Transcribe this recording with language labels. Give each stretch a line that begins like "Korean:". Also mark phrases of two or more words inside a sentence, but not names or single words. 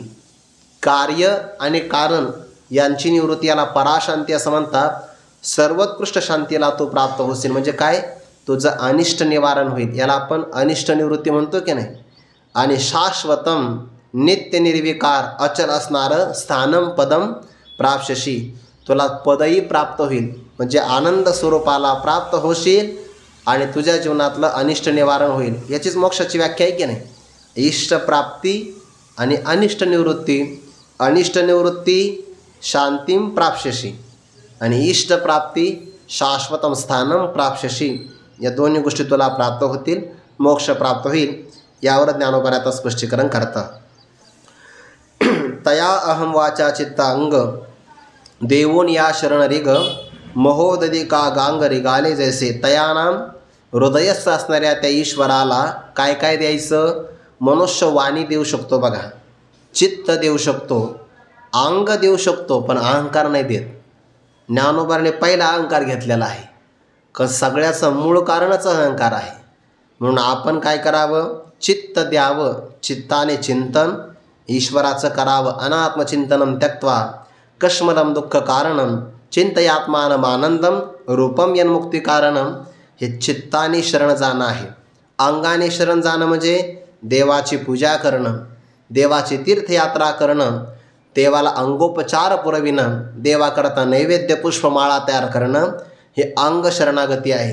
Marathi: कार्य आणि कारण यांची निवृत्ती याला पराशांती असं म्हणतात. सर्वोत्कृष्ट शांतीला तो प्राप्त होशील म्हणजे काय तुझं अनिष्ट निवारण होईल. याला आपण अनिष्ट निवृत्ती म्हणतो की नाही. आणि शाश्वतम नित्य निर्विकार अचल असणारं
Sanskrit: स्थानम पदम प्राप्स्यसी.
Marathi: तुला पदही प्राप्त होईल म्हणजे आनंद स्वरूपाला प्राप्त होशील आणि तुझ्या जीवनातलं अनिष्ट निवारण होईल. याचीच मोक्षाची व्याख्या आहे की नाही. इष्टप्राप्ती आणि अनिष्ट निवृत्ती. अनिष्ट निवृत्ती
Sanskrit: शांतीम प्राप्स्यसी
Marathi: आणि इष्टप्राप्ती
Sanskrit: शाश्वतम स्थानम प्राप्स्यसी.
Marathi: या दोन्ही गोष्टी तुला प्राप्त होतील. मोक्ष प्राप्त होईल. यावर ज्ञानोबा आता स्पष्टीकरण करतात. तया अहम वाचा चित्ता अंग देवोन या शरण रिग महोदधी का गांग रिगाले जैसे. तयानाम हृदयस्थ असणाऱ्या त्या ईश्वराला काय काय द्यायचं. मनुष्य वाणी देऊ शकतो बघा. चित्त देऊ शकतो. अंग देऊ शकतो पण अहंकार नाही देत. ज्ञानोबाने पहिला अहंकार घेतलेला आहे. सगळ्याचं मूळ कारणच अहंकार आहे. म्हणून आपण काय करावं चित्त द्यावं. चित्ताने चिंतन ईश्वराचं करावं.
Sanskrit: अनात्मचिंतनम त्यक्त्वा कश्मलम दुःख कारणम चिंतयात्मानम आनंदम रूपम यन्मुक्ती कारणम.
Marathi: हे चित्ताने शरण जाणं आहे. अंगाने शरण जाणं म्हणजे देवाची पूजा करणं, देवाची तीर्थयात्रा करणं, देवाला अंगोपचार पुरविणं, देवाकरता नैवेद्य पुष्पमाळा तयार करणं हे अंग शरणागती आहे.